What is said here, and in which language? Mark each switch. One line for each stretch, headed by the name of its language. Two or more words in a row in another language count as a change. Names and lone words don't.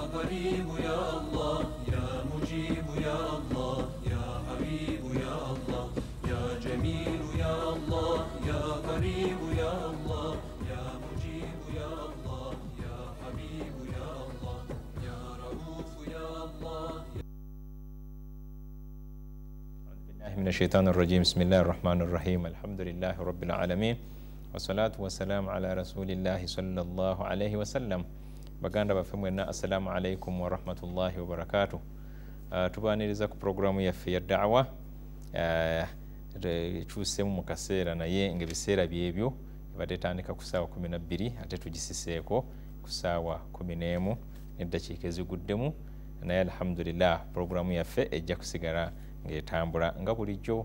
Arabic: قريب يا الله يا مجيب يا الله يا حبيب يا الله يا جميل يا الله يا قريب يا الله يا مجيب يا الله يا حبيب يا الله يا رؤوف يا الله. أعوذ بالله من الشيطان الرجيم. بسم الله الرحمن الرحيم. الحمد لله رب العالمين والصلاة والسلام على رسول الله صلى الله عليه وسلم.
Ganda: Baganda bafemwena
Arabic: السلام عليكم ورحمة الله وبركاته.
Ganda: Tubaniriza ku programu yaffe ya da'wa kyusemu mu kaseera naye ng'ebiseera byebyo ebadde tandika ku ssaawa 12 ate tugisiseeko ku ssaawa 11 n'eddakiika eziguddemu, naye alhamdulillah programu yaffe ejja kusigala ng'etambula nga bulijjo.